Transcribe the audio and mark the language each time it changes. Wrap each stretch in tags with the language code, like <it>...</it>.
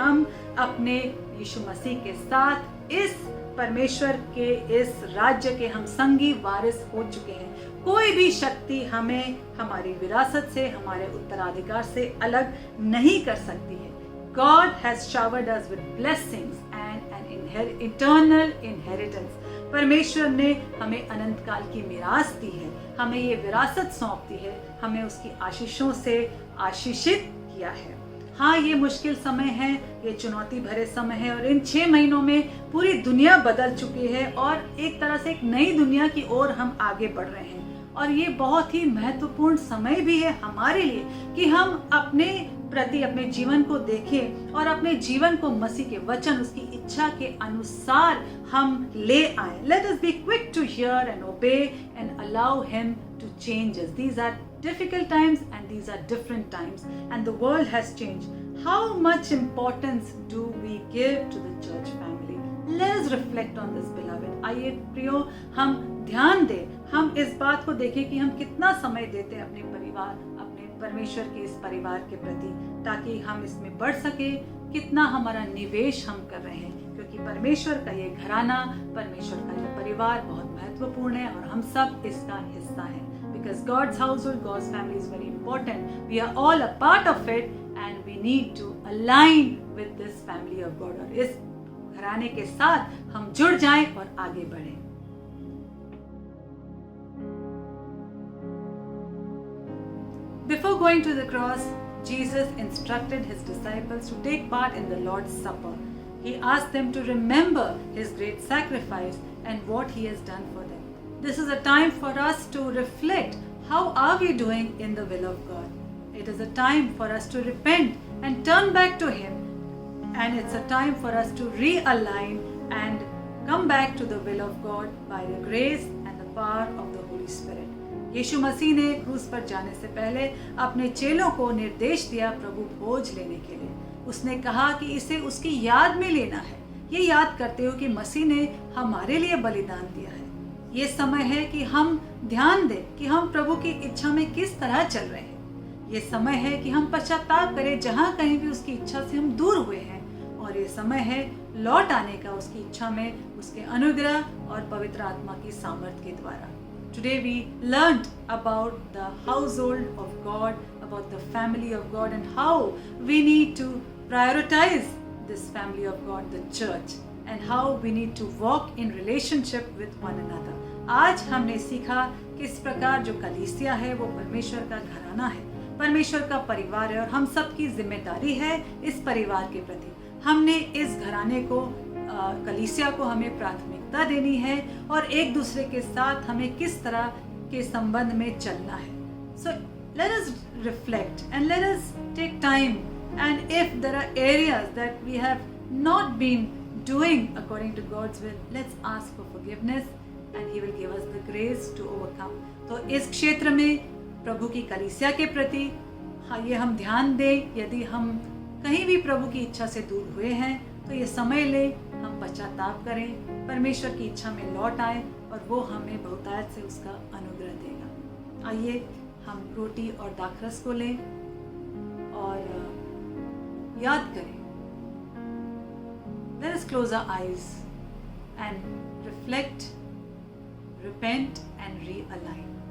<hi>हम अपने यीशु मसीह के साथ इस परमेश्वर के इस राज्य के हम संगी वारिस हो चुके हैं। कोई भी शक्ति हमें हमारी विरासत से, हमारे उत्तराधिकार से अलग नहीं कर सकती है।</hi> <en>God has showered us with blessings and an eternal inheritance.</en> <hi>परमेश्वर ने हमें अनंत काल की मिरास दी है, हमें ये विरासत सौंप दी है, हमें उसकी आशीषों से आशीषित किया है। हाँ, ये मुश्किल समय है, ये चुनौती भरे समय है, और इन 6 महीनों में पूरी दुनिया बदल चुकी है और एक तरह से एक नई दुनिया की ओर हम आगे बढ़ रहे हैं। और ये बहुत ही महत्वपूर्ण समय भी है हमारे लिए कि हम अपने प्रति, अपने जीवन को देखें और अपने जीवन को मसीह के वचन, उसकी इच्छा के अनुसार हम ले आए।</hi> <en>Let us be quick to hear and obey and allow him to change us. These are difficult times and these are different times, and the world has changed. How much importance do we give to the church family? Let us reflect on this, beloved.</en> <hi>आइए प्रियो, हम ध्यान दें, हम इस बात को देखें कि हम कितना समय देते हैं अपने परिवार, अपने परमेश्वर के इस परिवार के प्रति, ताकि हम इसमें बढ़ सके। कितना हमारा निवेश हम कर रहे हैं, क्योंकि परमेश्वर का ये घराना, परमेश्वर का ये परिवार बहुत महत्वपूर्ण है और हम सब इसका हिस्सा हैं।</hi> <en>Because God's household, God's family is very important. We are all a part of it and we need to align with this family of God.</en> <hi>और इस घराने के साथ हम जुड़ जाएं और आगे बढ़ें।</hi> <en>Before going to the cross, Jesus instructed his disciples to take part in the Lord's Supper. He asked them to remember his great sacrifice and what he has done for them. This is a time for us to reflect how are we doing in the will of God. It is a time for us to repent and turn back to him. And it's a time for us to realign and come back to the will of God by the grace and the power of the Holy Spirit.</en> <hi>यीशु मसीह ने क्रूस पर जाने से पहले अपने चेलों को निर्देश दिया प्रभु भोज लेने के लिए। उसने कहा कि इसे उसकी याद में लेना है। ये याद करते हो कि मसीह ने हमारे लिए बलिदान दिया है। ये समय है कि हम ध्यान दें कि हम प्रभु की इच्छा में किस तरह चल रहे हैं। ये समय है कि हम पश्चाताप करें जहाँ कहीं भी उसकी इच्छा से हम दूर हुए हैं। और ये समय है लौट आने का उसकी इच्छा में, उसके अनुग्रह और पवित्र आत्मा की सामर्थ के द्वारा।</hi> <en>Today we learned about the household of God, about the family of God and how we need to prioritize this family of God, the church, and how we need to walk in relationship with one another.</en> <hi>आज हमने सीखा कि इस प्रकार जो कलीसिया है वो परमेश्वर का घराना है, परमेश्वर का परिवार है और हम सबकी जिम्मेदारी है इस परिवार के प्रति। हमने इस घराने को कलीसिया को हमें प्राथमिकता देनी है और एक दूसरे के साथ हमें किस तरह के संबंध में चलना है।</hi> <en>So let us reflect and let us take time, and if there are areas that we have not been doing according to God's will, let's ask for forgiveness and he will give us the grace to overcome.</en> <hi>तो इस क्षेत्र में प्रभु की कलीसिया के प्रति ये हम ध्यान दें। यदि हम कहीं भी प्रभु की इच्छा से दूर हुए हैं तो ये समय ले हम पश्चाताप करें, परमेश्वर की इच्छा में लौट आए और वो हमें बहुतायत से उसका अनुग्रह देगा। आइए हम रोटी और दाखरस को लें और याद करें।</hi> <en>Let us close our eyes and reflect, repent and realign.</en>